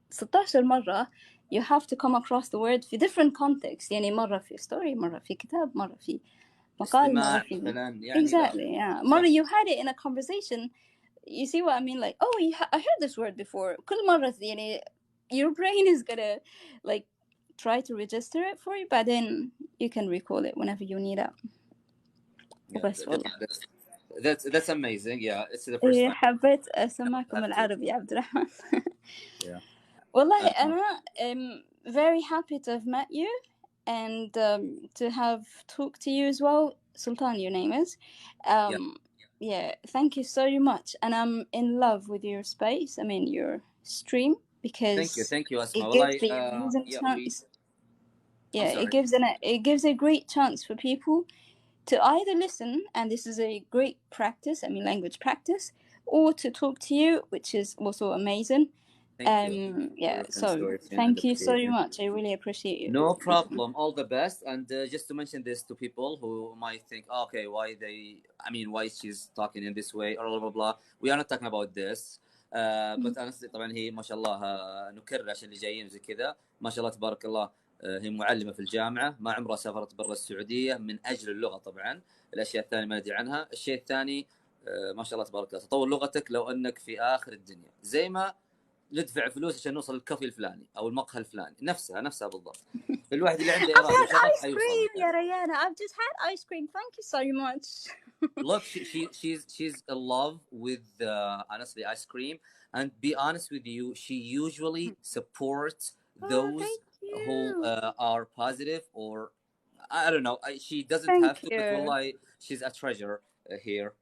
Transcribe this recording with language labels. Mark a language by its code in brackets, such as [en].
[ar] 16 مرة [en] you have to come across the word [ar] في [en] different contexts. [ar] يعني مرة في story، مرة في كتاب، مرة في مقال، مرة في يعني [en] exactly yeah. [ar] مرة [en] you had it in a conversation. You see what I mean? I heard this word before. [ar] كل مرة يعني [en] your brain is gonna try to register it for you, but then you can recall it whenever you need it. [ar] بس والله. [en] That's amazing. Yeah, it's the first time. [ar] حبيت أسمعكم العربي يا عبد الرحمن. والله أنا [en] very happy to have met you and to have talked to you as well. Sultan, your name is. Yeah, thank you so much. And I'm in love with your space. I mean, your stream because thank you, Asma. it gives the amazing chance. It gives a great chance for people to either listen, and this is a great practice, I mean language practice, or to talk to you, which is also amazing. Thank you. Yeah, so thank you so much. I really appreciate you. No problem. All the best. And just to mention this to people who might think, okay, why she's talking in this way or blah blah blah. We are not talking about this. But honestly [ar] طبعا هي ما شاء الله نكرر عشان اللي جايين زي كذا ما شاء الله تبارك الله. هي معلمة في الجامعة، ما عمرها سافرت برا السعودية من أجل اللغة. طبعا الأشياء الثانية ما ندري عنها. الشيء الثاني ما شاء الله تبارك الله تطور لغتك لو أنك في آخر الدنيا، زي ما ندفع فلوس عشان نوصل الكافي الفلاني أو المقهى الفلاني، نفسها بالضبط. الواحد اللي عنده إرادة وشغف حيوصل. يا ريانة [en] I've just had ice cream. Thank you so much. Look, she's in love with honestly ice cream, and be honest with you, she usually supports those who are positive, or I don't know, she doesn't have to, but wallahi, she's a treasure here.